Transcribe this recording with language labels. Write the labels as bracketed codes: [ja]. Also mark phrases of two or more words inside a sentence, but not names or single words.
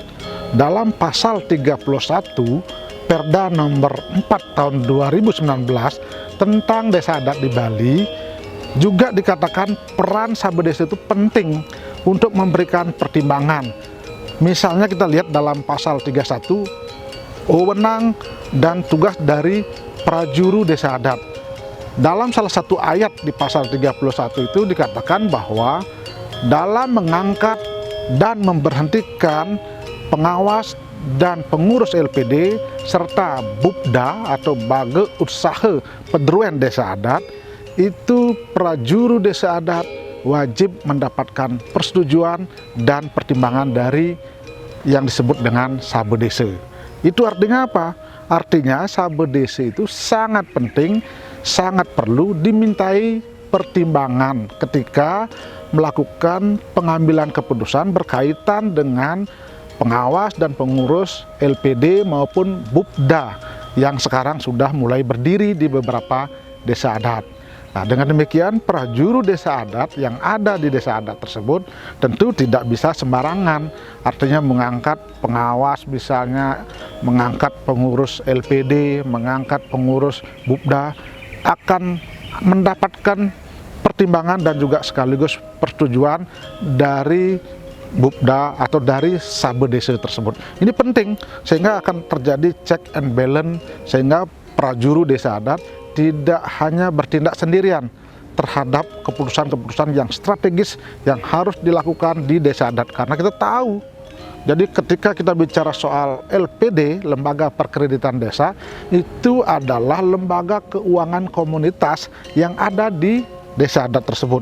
[id] Dalam pasal 31 Perda nomor 4 tahun 2019 tentang desa adat di Bali juga dikatakan peran sabedese itu penting untuk memberikan pertimbangan. Misalnya kita lihat dalam pasal 31, wewenang dan tugas dari prajuru desa adat. Dalam salah satu ayat di pasal 31 itu dikatakan bahwa dalam mengangkat dan memberhentikan pengawas dan pengurus LPD serta Bupda atau Bage Usaha Pedruan Desa Adat, itu prajuru desa adat wajib mendapatkan persetujuan dan pertimbangan dari yang disebut dengan sabedese. Itu artinya apa? Artinya sabedese itu sangat penting, sangat perlu dimintai pertimbangan ketika melakukan pengambilan keputusan berkaitan dengan pengawas dan pengurus LPD maupun Bupda yang sekarang sudah mulai berdiri di beberapa desa adat. Nah, dengan demikian prajuru desa adat yang ada di desa adat tersebut tentu tidak bisa sembarangan, artinya mengangkat pengawas, misalnya mengangkat pengurus LPD, mengangkat pengurus Bupda, akan mendapatkan pertimbangan dan juga sekaligus persetujuan dari Bupda atau dari sabedese tersebut. Ini penting sehingga akan terjadi [en] check and balance, [id] sehingga prajuru desa adat tidak hanya bertindak sendirian terhadap keputusan-keputusan yang strategis yang harus dilakukan di desa adat. Karena kita tahu, jadi ketika kita bicara soal LPD, lembaga perkreditan desa, itu adalah lembaga keuangan komunitas yang ada di desa adat tersebut.